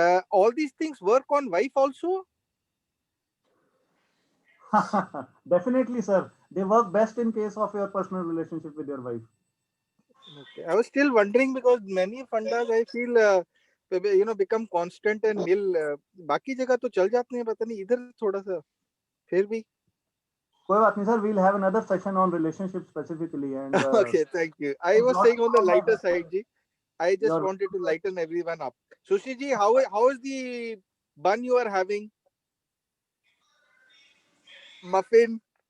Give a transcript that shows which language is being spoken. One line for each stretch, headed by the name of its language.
English: All these things work on wife also? Definitely, sir. They work best in case of your personal relationship with your wife. Okay. I was still wondering because many fundas I feel become constant and nil.
Hindi: बाकी जगह तो चल जाते हैं, पता नहीं इधर थोड़ा सा फिर भी. कोई बात नहीं,
English: sir. We'll have another session on relationships specifically. And Okay, thank you. I was saying on the lighter side, ji. I just wanted to lighten everyone up. Sushi ji, how is the bun you are having? Muffin.